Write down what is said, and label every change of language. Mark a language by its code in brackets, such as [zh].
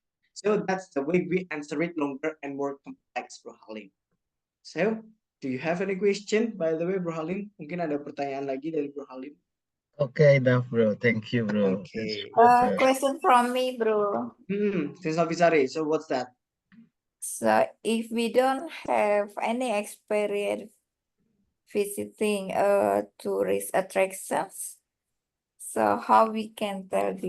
[en] So, that's the way we answer it longer and more complex, Bro Halim. So, do you have any question, by the way, Bro Halim? [id] Mungkin ada pertanyaan lagi dari Bro Halim. [en] Okay, enough, bro. Thank you, bro. Okay. Question from me, bro. Since Officeri, so what's that? So if we don't have any experience visiting tourist attractions, so how we can tell this?